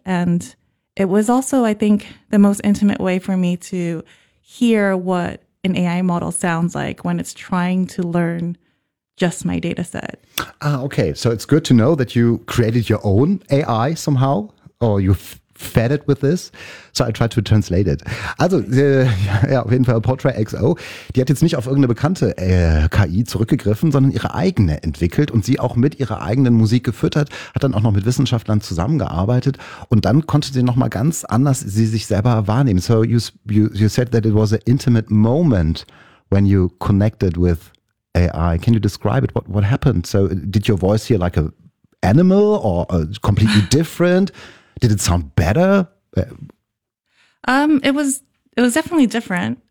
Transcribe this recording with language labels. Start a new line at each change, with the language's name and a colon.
English: And it was also, I think, the most intimate way for me to hear what an AI model sounds like when it's trying to learn just my data set. Okay, so it's good to know that you created your own AI somehow, or you fed it with this. So I tried to translate it.
German: Also, ja, auf jeden Fall Portray XO, die hat jetzt nicht auf irgendeine bekannte KI zurückgegriffen, sondern ihre eigene entwickelt und sie auch mit ihrer eigenen Musik gefüttert, hat dann auch noch mit Wissenschaftlern zusammengearbeitet und dann konnte sie nochmal ganz anders sie sich selber wahrnehmen.
English: So you said that it was an intimate moment when you connected with AI. Can you describe it? What happened? So did your voice hear like a animal or completely different? Did it sound better? It was definitely different.